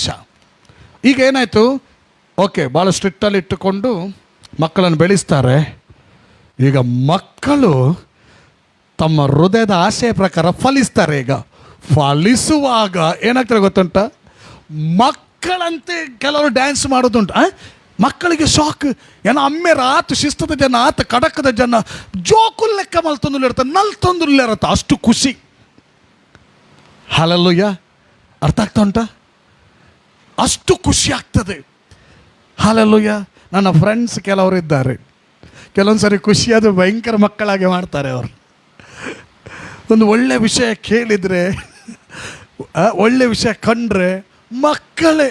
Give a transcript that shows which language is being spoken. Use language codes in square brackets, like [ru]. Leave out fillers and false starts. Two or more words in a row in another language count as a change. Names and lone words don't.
[kn] ಈಗ ಏನಾಯಿತು, ಓಕೆ, ಭಾಳ ಸ್ಟ್ರಿಕ್ಟಲ್ಲಿ ಇಟ್ಟುಕೊಂಡು ಮಕ್ಕಳನ್ನು ಬೆಳೆಸ್ತಾರೆ. ಈಗ ಮಕ್ಕಳು ತಮ್ಮ ಹೃದಯದ ಆಶೆಯ ಪ್ರಕಾರ ಫಲಿಸ್ತಾರೆ. ಈಗ ಫಲಿಸುವಾಗ ಏನಾಗ್ತಾರೆ ಗೊತ್ತುಂಟ, ಮಕ್ಕಳಂತೆ ಕೆಲವರು ಡ್ಯಾನ್ಸ್ ಮಾಡೋದುಂಟು. ಮಕ್ಕಳಿಗೆ ಶಾಕ್. [tcy] ಏನೋ ಅಮ್ಮೆ ಆತು ಶಿಸ್ತದ ಜನ, ಆತ ಕಡಕದ ಜನ ಜೋಕುಲ್ ಲೆಕ್ಕ ಮಲ್ತೊಂದು [kn] ಇರ್ತಾರೆ, ನಲ್ತೊಂದು ಇರತ್ತೆ, ಅಷ್ಟು ಖುಷಿ. ಹಲಲುಯ್ಯ, ಅರ್ಥ ಆಗ್ತಾ ಉಂಟ? ಅಷ್ಟು ಖುಷಿ ಆಗ್ತದೆ. ಹಲಲುಯ್ಯ. ನನ್ನ ಫ್ರೆಂಡ್ಸ್ ಕೆಲವರು ಇದ್ದಾರೆ, ಕೆಲವೊಂದು ಸರಿ ಖುಷಿಯಾದ ಭಯಂಕರ ಮಕ್ಕಳಾಗಿ ಮಾಡ್ತಾರೆ. ಅವರು ಒಂದು ಒಳ್ಳೆ ವಿಷಯ ಕೇಳಿದರೆ, ಒಳ್ಳೆ ವಿಷಯ ಕಂಡ್ರೆ ಮಕ್ಕಳೇ.